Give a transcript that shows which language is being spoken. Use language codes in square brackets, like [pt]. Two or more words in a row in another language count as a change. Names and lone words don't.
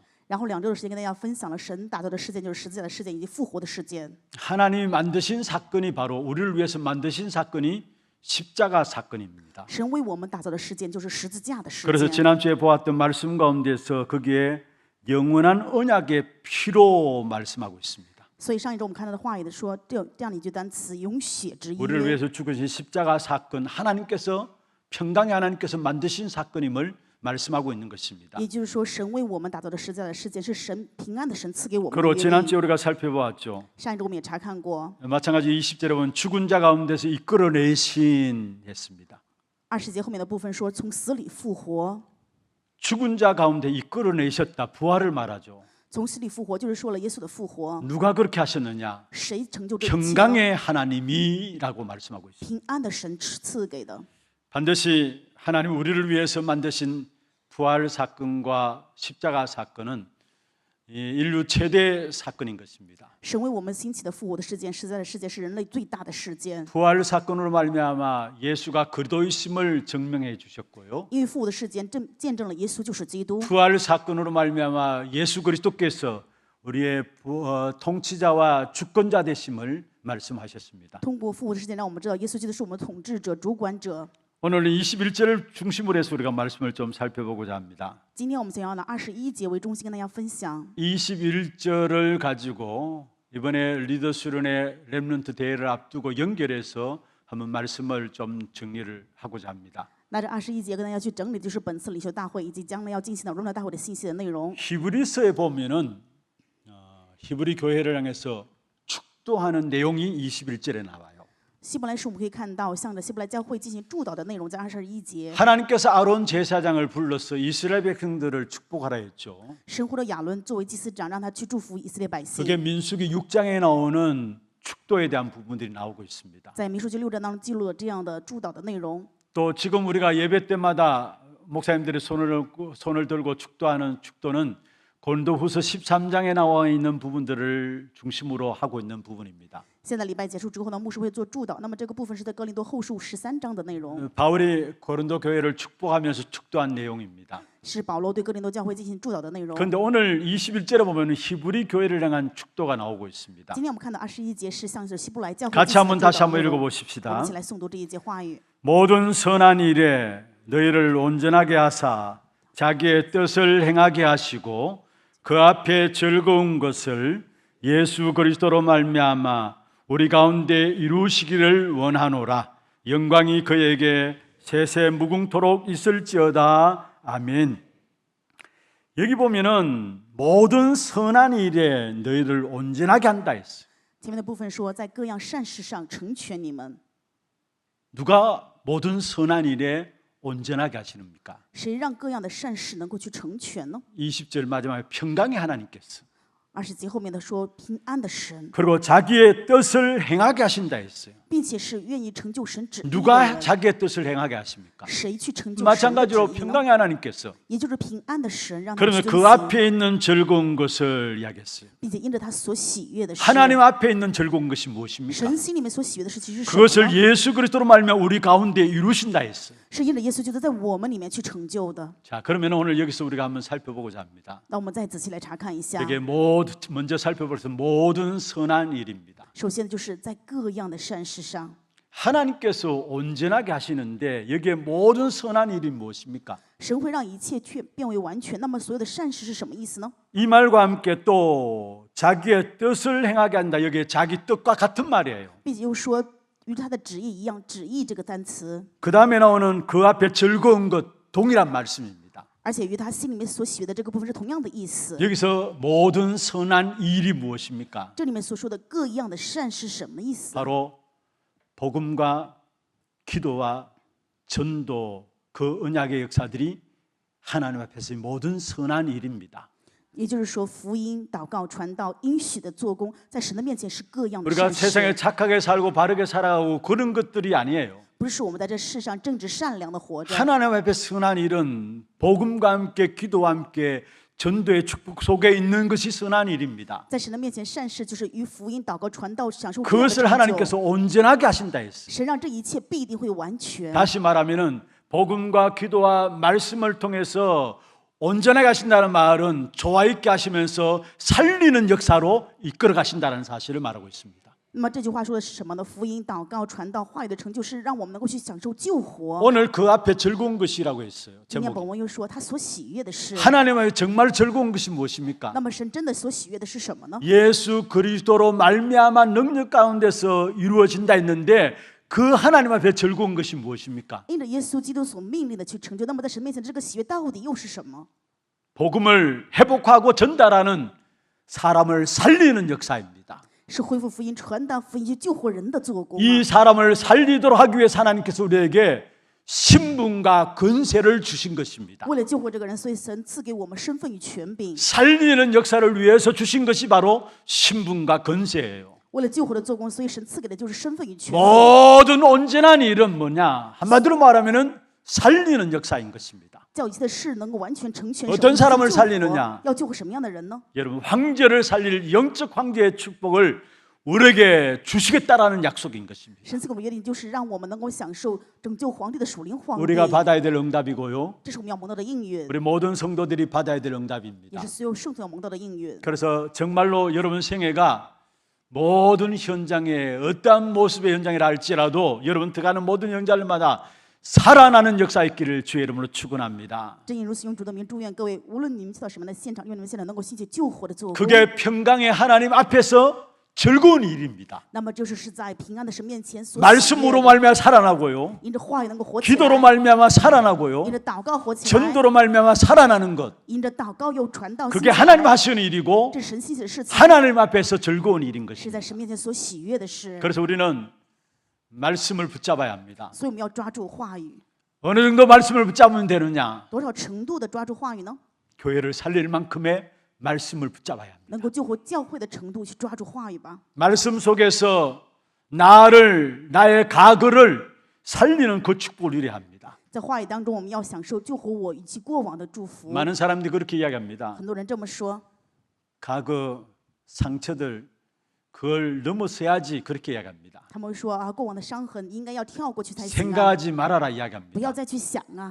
[zh] 然后2周的时间跟大家分享了神打造的事件，就是十字架的事件以及复活的事件。 [ko] 하나님이 만드신 사건이 바로 우리를 위해서 만드신 사건이 십자가 사건입니다. [zh] 神为我们打造的事件就是十字架的事 [ko] 그래서 [zh] 件。 [ko] 지난주에 보았던 말씀 가운데서 거기에 영원한 언약의 피로 말씀하고 있습니다. [zh] 所以上一周我们看到的话语说这样的一句单词“永血之 [ko] 우리를 [zh] 约 [ko] 위해서 죽으신 십자가 사건, 하나님께서 평강의 하나님께서 만드신 사건임을 말씀하고 있는 것입니다. [zh] 也就是说，神为我们打造的十字架的事件是神平安的神赐给我们的 [ko] 그리고 [zh] 约定。 [ko] 지난주에 우리가 살펴보았죠. [zh] 上一周我们也查看过， [ko] 마찬가지 20절에 보면 죽은 자 가운데서 이끌어내신 했습니다. [zh] 20节后面的部分说从死里复活， [ko] 죽은 자 가운데 이끌어내셨다. 부활을 말하죠. [zh] 从死里复活就是说了耶稣的复活。 [ko] 누가 그렇게 하셨느냐? [zh] 谁成就这一切呢？ [ko] 평강의 하나님이라고 말씀하고 있습니다. [zh] 平安的神赐给的。 [ko] 반드시 하나님 우리를 위해서 만드신 부활 사건과 십자가 사건은 인류 최대 사건인 것입니다. [zh] 神为我们兴起的复活的事件，十字架的事件是人类最大的事件。 [ko] 부활 사건으로 말미암아 예수가 그리스도이심을 증명해 주셨고요. [zh] 因为复活的事件见证了耶稣就是基督。 [ko] 부활 사건으로 말미암아 예수 그리스도께서 우리의 통치자와 주권자 되심을 말씀하셨습니다. [zh] 通过复活的事件，让我们知道耶稣基督是我们的统治者、主管者。 [ko] 오늘 21절을 중심으로 해서 우리가 말씀을 좀 살펴보고자 합니다. [zh] 今天我们想要拿21节为中心，跟大家分享。 [ko] 21절을 가지고 이번에 리더 수련회 렘넌트 대회를 앞두고 연결해서 한번 말씀을 좀 정리를 하고자 합니다. [zh] 拿着21节跟大家去整理，就是本次领袖大会以及将来要进行的荣耀大会的信息的内容。 [ko] 히브리서에 보면은 히브리 교회를 향해서 축도하는 내용이 21절에 나와요. [zh] 希伯来书我们可以看到，向着希伯来教会进行祝祷的内容，在21节。 [ko] 하나님께서 아론 제사장을 불러서 이스라엘 백성들을 축복하라 했죠. [zh] 神呼着亚伦作为祭司长，让他去祝福以色列百姓。 [ko] 그게 민수기 6장에 나오는 축도에 대한 부분들이 나오고 있습니다. [zh] 在民数记6章当中记录了这样的祝祷的内容。 [ko] 또 지금 우리가 예배 때마다 목사님들이 손을 들고 축도하는 축도는 고린도후서 13장에 나와 있는 부분들을 중심으로 하고 있는 부분입니다. [zh] 现在礼拜结束之后呢，牧师会做祝祷。那么这个部分是在哥林多后书13章的内容， [ko] 바울이 고린도 교회를 축복하면서 축도한 내용입니다. [zh] 是保罗对哥林多教会进行祝祷的内容。 [ko] 그런데 오늘 21절에 보면 히브리 교회를 향한 축도가 나오고 있습니다. [zh] 今天我们看到21节是向着希伯来教会 [ko] 같이 [zh] 进行 [ko] 한번 [zh] 的祝 [ko] 다시 [zh] 祷 [ko] 한번 [zh] 内容。我 [ko] 읽어보십시다. [zh] 们一起来诵读这一节话语。 [ko] 모든 선한 일에 너희를 온전하게 하사 자기의 뜻을 행하게 하시고 그 앞에 즐거운 것을 예수 그리스도로 말미암아 우리 가운데 이루시기를 원하노라. 영광이 그에게 세세 무궁토록 있을지어다. 아멘. 여기 보면은 모든 선한 일에 너희를 온전하게 한다 했어요. [zh] 前面的部分说，在各样善事上成全你们。 [ko] 누가 모든 선한 일에 온전하게 하시는입니까? [zh] 谁让各样的善事能够去成全呢？ [ko] 20절 마지막에 평강의 하나님께서 [zh] 20 节后面的说，平安的神， [ko] 그리고 자기의 뜻을 행하게 하신다 했어요. [zh] 并且是愿意成就神旨意的 [ko] 누가 [zh] 人。 [ko] 자기의 뜻을 행하게 하십니까? [zh] 谁去成就神的旨 [ko] 마찬가지로 [zh] 意呢？ [ko] 평강의 하나님께서 [zh] 也就是平安的神，让他 [ko] 그러면 [zh] 去 [ko] 그 [zh] 遵行， [ko] 앞에 있는 즐거운 것을 이야기했어요. [zh] 并且因着他所喜悦的事。 [ko] 하나님 앞에 있는 즐거운 것이 무엇입니까? [zh] 神心里面所喜悦的事，其实是什么 [ko] 그것을 [zh] 呢？ [ko] 예수 그리스도로 말미암아 우리 가운데 이루신다 했어요. [zh] 是因着耶稣就在我们里面去成就的。 [ko] 자, 그러면 오늘 여기서 우리가 한번 살펴보고자 합니다. [zh] 那我们再仔细来查看一下。 [ko] 이게 먼저 살펴볼 것은 모든 선한 일입니다. [zh] 首先就是在各样的善事上， [ko] 하나님께서 온전하게 하시는데 여기에 모든 선한 일이 무엇입니까? [zh] 神会让一切却变为完全。那么所有的善事是什么意思呢？ [ko] 이 말과 함께 또 자기의 뜻을 행하게 한다. 여기에 자기 뜻과 같은 말이에요. [zh] 并且又说与他的旨意一样，旨意这个单词， [ko] 그 다음에 나오는 그 앞에 즐거운 것 동일한 말씀입니다. [zh] 而且与他心里面所喜悦的这个部分是同样的意思。 [ko] 여기서 모든 선한 일이 무엇입니까? [zh] 这里面所说的各样的善是什么意思？ [ko] 바로 복음과 기도와 전도 그 언약의 역사들이 하나님 앞에서 모든 선한 일입니다. [zh] 也就是说，福音、祷告、传道、应许的做工，在神的面前是各样的 [ko] 우리가 [zh] 善 [ko] 세상에 [zh] 事， [ko] 착하게 살고 바르게 살아가고 그런 것들이 아니에요. [zh] 不是我们在这世上正直善良的活着。 [ko] 하나님 앞에 선한 일은 복음과 함께 기도와 함께 전도의 축복 속에 있는 것이 선한 일입니다. [zh] 在神的面前，善事就是与福音、祷告、传道享受各样的 [ko] 그것을 [zh] 成 [ko] 하나님께서 [zh] 就。 [ko] 온전하게 하신다 했어요. [zh] 神让这一切必定会完全。 [ko] 다시 말하면은 복음과 기도와 말씀을 통해서 온전하게 하신다는 말은 조화 있게 하시면서 살리는 역사로 이끌어 가신다는 사실을 말하고 있습니다. [zh] 那么这句话说的是什么呢？福音、祷告、传道、话语的成就，是让我们能够去享受救活。 [ko] 오늘 그 앞에 즐거운 것이라고 했어요. [zh] 今天 [ko] 제목이. [zh] 本文又说他所喜悦的是， [ko] 하나님의 정말 즐거운 것이 무엇입니까? [zh] 那么神真的所喜悦的是什么呢？ [ko] 예수 그리스도로 말미암아 능력 가운데서 이루어진다 했는데 그 하나님 앞에 즐거운 것이 무엇입니까? [zh] 因着耶稣基督所命令的去成就，那么在神面前这个喜悦到底又是什么？ [ko] 복음을 회복하고 전달하는 사람을 살리는 역사입니다. [zh] 是恢复福音、传达福音、去救活人的做工啊。 [ko] 이 사람을 살리도록 하기 위해서 하나님께서 우리에게 신분과 권세를 주신 것입니다. [zh] 为了救活这个人，所以神赐给我们身份与权柄。 [ko] 살리는 역사를 위해서 주신 것이 바로 신분과 권세예요. [zh] 为了救活的做工，所以神赐给的就是身份与权柄。 [ko] 모든 온전한 일은 뭐냐? 한마디로 말하면은 살리는 역사인 것입니다. [zh] 叫一切的事能够完全成全。 [ko] 어떤 [zh] 什么 [ko] 사람을 [zh] 是救活 [ko] 살리느냐? [zh] 要救活什么样的人呢？ [ko] 여러분 황제를 살릴 영적 황제의 축복을 우리에게 주시겠다라는 약속인 것입니다. [zh] 神赐给我们约定，就是让我们能够享受拯救皇帝的属灵皇帝。 [ko] 우리가 받아야 될 응답이고요. [zh] 这是我们要蒙到的应允， [ko] 우리 모든 성도들이 받아야 될 [zh] 也 [ko] 응답입니다. [zh] 是所有圣徒要蒙到的应允。 [ko] 그래서 정말로 여러분 생애가 모든 현장에 어떠한 모습의 현장이라 할지라도 여러분 들어가는 모든 현장마다 살아나는 역사 있기를 주의 이름으로 축원합니다. [zh] 正因如此，用主的名祝愿各位，无论你们去到什么样的现场，愿你们现场能够兴起救活的做工。 [ko] 그게 평강의 하나님 앞에서 즐거운 일입니다. [zh] 那么就是在平安的神面前所喜悦 [ko] 말씀으로 [zh] 的， [ko] 말미암아 살아나고요. [zh] 因着话语能够活起 [ko] 기도로 [zh] 来， [ko] 말미암아 살아나고요. [zh] 因着祷告活起来， [ko] 전도로 말미암아 살아나는 것. [zh] 因着祷告又传道。 [ko] 그게 하나님 하시는 일이고 [zh] 这是神兴起的事情， [ko] 하나님 앞에서 즐거운 일인 [zh] 是在 [ko] 것입니다. [zh] 神面前所喜悦的事。 [ko] 그래서 우리는 말씀을 붙잡아야 합니다. [zh] 所以我们要抓住话语， [ko] 어느 정도 말씀을 붙잡으면 되느냐? [zh] 多少程度的抓住话语呢？ [ko] 교회를 살릴 만큼의 말씀을 붙잡아야 합니다. [zh] 能够救活教会的程度去抓住话语吧。 [ko] 말씀 속에서 나의 과거를 살리는 그 축복을 누려야 합니다. [zh] 在话语当中，我们要享受救活我以及过往的祝福。 [ko] 많은 사람들이 그렇게 이야기합니다. [zh] 很多人这么说， [ko] 과거 상처들 그걸 넘어서야지 그렇게 이야기합니다. [zh] 他们会说啊，过往的伤痕应该要跳过去才行啊， [ko] 생각하지 말아라 [zh] 不要 [ko] 이야기합니다. [zh] 再去想啊，